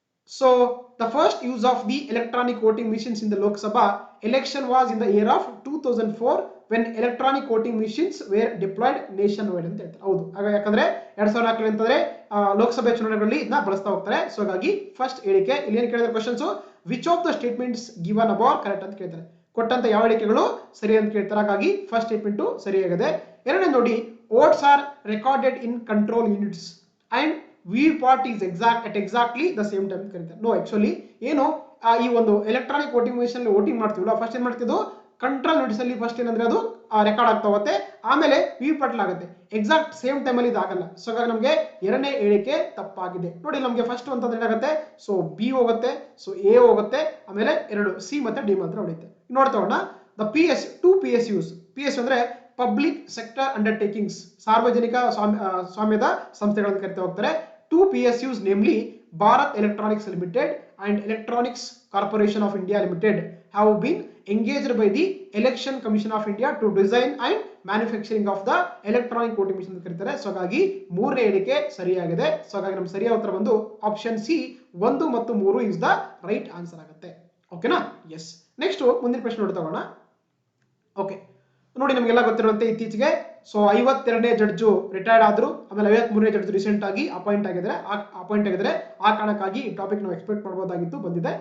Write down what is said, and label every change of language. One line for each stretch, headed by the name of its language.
English: So the first use of the electronic voting machines in the Lok Sabha election was in the year of 2004 when electronic voting machines were deployed nationwide
Kannada: ಅಂತ ಹೇಳ್ತಾರೆ. ಹೌದು. ಆಗ ಯಾಕಂದ್ರೆ 2004 ಅಂತಂದ್ರೆ ಲೋಕಸಭೆ ಚುನಾವಣೆಗಳಲ್ಲಿ ಇದನ್ನ ಬಳಸ್ತಾ ಹೋಗ್ತಾರೆ. ಸೊ ಹಾಗಾಗಿ ಫಸ್ಟ್ ಹೇಳಿಕೆ ಇಲ್ಲಿ ಏನ್ ಕೇಳಿದ್ರೆ
English: questions which of the statements given above correct
Kannada: ಅಂತ ಕೇಳ್ತಾರೆ. ಕೊಟ್ಟಂತ ಯಾವ ಹೇಳಿಕೆಗಳು ಸರಿ ಅಂತ ಕೇಳ್ತಾರೆ. ಹಾಗಾಗಿ ಫಸ್ಟ್ ಸ್ಟೇಟ್ಮೆಂಟ್ ಸರಿಯಾಗಿದೆ. ಎರಡನೇ ನೋಡಿ
English: votes are recorded in control units and VVPAT is exactly the same time
Kannada: ಕರೀತಾರೆ. ನೋ ಆಕ್ಚುಲಿ ಏನು ಈ ಒಂದು ಎಲೆಕ್ಟ್ರಾನಿಕ್ ವೋಟಿಂಗ್ ಮಿಷನ್ ವೋಟಿಂಗ್ ಮಾಡ್ತೀವಲ್ಲ ಫಸ್ಟ್ ಏನ್ ಮಾಡ್ತಿದ್ದು ಕಂಟ್ರೋಲ್ ಯೂನಿಟ್ಸ್ ಅಲ್ಲಿ ಫಸ್ಟ್ ಏನಂದ್ರೆ ಅದು ರೆಕಾರ್ಡ್ ಆಗ್ತಾ ಹೋಗುತ್ತೆ. ಆಮೇಲೆ ವಿವಿಪ್ಯಾಟ್ ಆಗುತ್ತೆ. ಎಕ್ಸಾಕ್ಟ್ ಸೇಮ್ ಟೈಮ್ ಅಲ್ಲಿ ಇದಾಗಲ್ಲ. ಸೊ ಹಾಗಾಗಿ ನಮಗೆ ಎರಡನೇ ಹೇಳಿಕೆ ತಪ್ಪಾಗಿದೆ. ನೋಡಿ ನಮಗೆ ಫಸ್ಟ್ ಅಂತಂದ್ರೆ ಏನಾಗುತ್ತೆ ಸೊ ಬಿ ಹೋಗುತ್ತೆ, ಸೊ ಎ ಹೋಗುತ್ತೆ, ಆಮೇಲೆ 2 ಸಿ ಮತ್ತೆ ಡಿ ಮಾತ್ರ ಉಳಿಯುತ್ತೆ. ನೋಡ್ತಾ ಹೋಗೋಣ. ದ ಟು PSUs ಅಂದ್ರೆ ಪಬ್ಲಿಕ್ ಸೆಕ್ಟರ್ ಅಂಡರ್ಟೇಕಿಂಗ್ಸ್ ಸಾರ್ವಜನಿಕ ಸ್ವಾಮ್ಯದ ಸಂಸ್ಥೆಗಳನ್ನು ಕರಿತಾ ಹೋಗ್ತಾರೆ.
English: 2 PSUs namely Bharat Electronics Limited and Electronics Corporation of India Limited have been engaged by the Election Commission of India to design and manufacturing of the electronic voting machine
Kannada: ಅಂತ ಕರೀತಾರೆ. So ಹಾಗಾಗಿ ಮೂರನೇ ಹೇಳಿಕೆ ಸರಿಯಾಗಿದೆ. ಸೊ ಹಾಗಾಗಿ ನಮ್ಮ ಸರಿಯಾದ ಉತ್ತರ ಬಂದು ಆಪ್ಷನ್ ಸಿ 1 ಮತ್ತು 3
English: is the right answer
Kannada: ಆಗುತ್ತೆ. ಓಕೆನಾ. ಎಸ್. ನೆಕ್ಸ್ಟ್ ಮುಂದಿನ ಪ್ರಶ್ನೆ ನೋಡ್ತಾ ಹೋಗೋಣ. ಓಕೆ ನೋಡಿ ನಮಗೆಲ್ಲ ಗೊತ್ತಿರುವಂತೆ ಇತ್ತೀಚೆಗೆ ಸೊ 52ನೇ ಜಡ್ಜು ರಿಟೈರ್ಡ್ ಆದ್ರು. ಆಮೇಲೆ 53ನೇ ಜಡ್ಜ್ ರೀಸೆಂಟ್ ಆಗಿ ಅಪಾಯಿಂಟ್ ಆಗಿದ್ರೆ ಆ ಕಾರಣಕ್ಕಾಗಿ ಈ ಟಾಪಿಕ್ ನಾವು ಎಕ್ಸ್ಪೆಕ್ಟ್ ಮಾಡಬಹುದಾಗಿತ್ತು, ಬಂದಿದೆ.